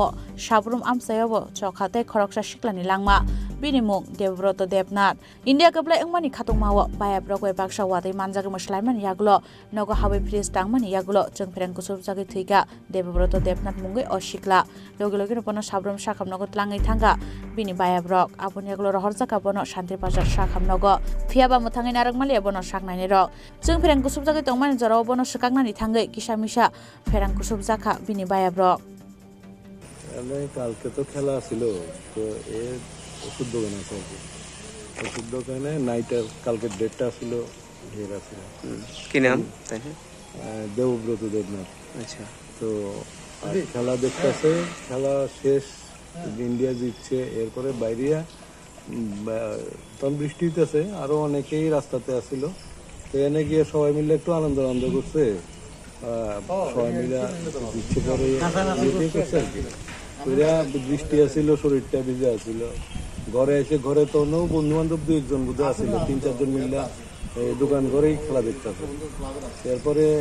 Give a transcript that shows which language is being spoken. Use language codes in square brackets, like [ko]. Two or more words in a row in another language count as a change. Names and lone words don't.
[trp] sabrum amsayo bo chokhatai khoroksa shiklani langma bini mung Devbroto Debnath India keplai engmani khatungmao bayabrokoi baksa watai manjagi muslaiman yaglo nogo habai freeze tangmani yaglo jengpherang kusub jagi thuika Devbroto Debnath mungoi oshikla logi pono sabrum sakhamnogo tlangai thanga bini bayabrok aboni yaglo rohorjaka bono shantir bazar sakhamnogo phiaba muthangai naragmali bono saknaini rok jengpherang kusub jagi tongmani jorao bono sakagnani thangai kisamisa pherang kusub jaka bini bayabrok [bn] কালকে তো খেলা ছিল তো এর ওষুধ দোকান আছে আর কি ওষুধ দোকানে নাইটের কালকে ডেটটা ছিল হেরা ছিল কি নাম দেবব্রত দেবনাথ আচ্ছা তো খেলা দেখতেছে খেলা শেষ ইন্ডিয়া জিতছে এরপরে বাইরিয়া তখন বৃষ্টি হইতেছে আরো অনেকেই রাস্তাতে আসছিল তো এনে গিয়ে সবাই মিলে একটু আনন্দ করছে সবাই মিলে ইচ্ছে করে করছে আর কি বৃষ্টি আসছিল শরীরটা ভিজে আসছিল ঘরে এসে ঘরে তো বন্ধু বান্ধব 2-1 বুঝে আসছিল 3-4 জন মিলে দোকান ঘরেই খেলা দেখতেছে এরপরে